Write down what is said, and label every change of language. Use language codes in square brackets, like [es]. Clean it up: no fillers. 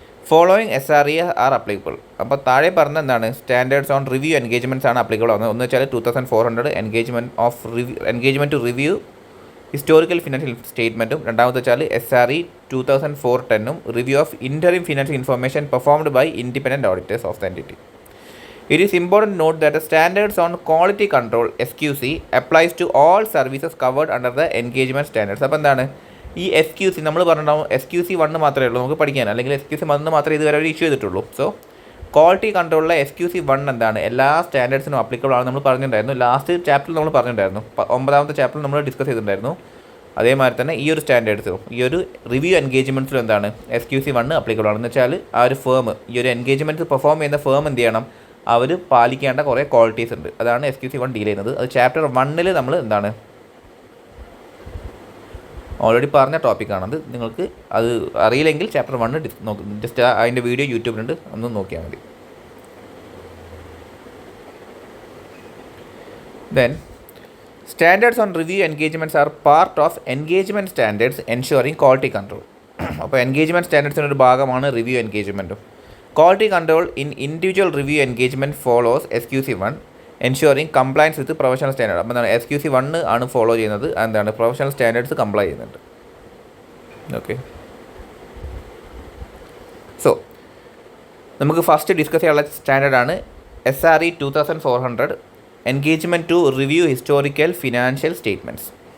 [en] Following SRE are applicable. [ml] അപ്പോൾ താഴെ പറഞ്ഞ എന്താണ് [en] Standards on review engagements ആണ് applicable ആവുന്നത്. [ml] ഒന്ന് വെച്ചാൽ [en] 2400 engagement to review historical financial സ്റ്റേറ്റ്മെൻറ്റും, [ml] രണ്ടാമത്തെ വെച്ചാൽ [en] SRE 2410 review of interim financial information performed by independent auditors of the entity. It is important to note that the standards on quality control SQC applies to all services covered under the engagement standards. [ml] അപ്പോൾ എന്താണ് ഈ SQC നമ്മൾ പറഞ്ഞിട്ടുണ്ടാവും SQC 1 മാത്രമേ ഉള്ളൂ നമുക്ക് പഠിക്കാൻ, അല്ലെങ്കിൽ SQC 1 മാത്രമേ ഇതുവരെ ഒരു ഇഷ്യൂ ചെയ്തിട്ടുള്ളൂ. സോ ക്വാളിറ്റി കൺട്രോളിലെ SQC 1 എന്താണ് എല്ലാ സ്റ്റാൻഡേർഡ്സിനും അപ്ലിക്കബിൾ ആണ് നമ്മൾ പറഞ്ഞിട്ടുണ്ടായിരുന്നു. ലാസ്റ്റ് ചാപ്റ്ററിൽ നമ്മൾ പറഞ്ഞിട്ടുണ്ടായിരുന്നു, 9ാമത്തെ ചാപ്റ്ററിൽ നമ്മൾ ഡിസ്കസ് ചെയ്തിട്ടുണ്ടായിരുന്നു. അതേമാതിരി തന്നെ ഈ ഒരു സ്റ്റാൻഡേർഡ്സിലും ഈ ഒരു റിവ്യൂ എൻഗേജ്മെൻറ്റ്സിലും എന്താണ് SQC 1 അപ്ലിക്കബിൾ ആണെന്ന് വെച്ചാൽ ആ ഒരു ഫേം, ഈ ഒരു എൻഗേജ്മെൻറ്റ് പെർഫോം ചെയ്യുന്ന ഫേം എന്ത് ചെയ്യണം, അവർ പാലിക്കേണ്ട കുറേ ക്വാളിറ്റീസ് ഉണ്ട്. അതാണ് SQC 1 ഡീൽ ചെയ്യുന്നത്. അത് ചാപ്റ്റർ 1 നമ്മൾ എന്താണ് ഓൾറെഡി പറഞ്ഞ ടോപ്പിക്കാണത്. നിങ്ങൾക്ക് അത് അറിയില്ലെങ്കിൽ ചാപ്റ്റർ 1 ജസ്റ്റ് അതിൻ്റെ വീഡിയോ യൂട്യൂബിലുണ്ട്, ഒന്ന് നോക്കിയാൽ മതി. [en] Then standards on review engagements are part of engagement standards ensuring quality control. [ml] അപ്പോൾ എൻഗേജ്മെൻറ്റ് സ്റ്റാൻഡേർഡ്സിൻ്റെ ഒരു ഭാഗമാണ് review എൻഗേജ്മെൻറ്റും. [en] Quality control in individual review engagement follows SQC 1, ensuring compliance with professional standard. [ml] അപ്പോൾ എന്താണ് SQC 1 ആണ് ഫോളോ ചെയ്യുന്നത്, എന്താണ് പ്രൊഫഷണൽ സ്റ്റാൻഡേർഡ്സ് കംപ്ലൈ ചെയ്യുന്നുണ്ട്. Okay, so നമുക്ക് ഫസ്റ്റ് ഡിസ്കസ് ചെയ്യാനുള്ള സ്റ്റാൻഡേർഡാണ് SRE 2400 engagement to review historical financial statements.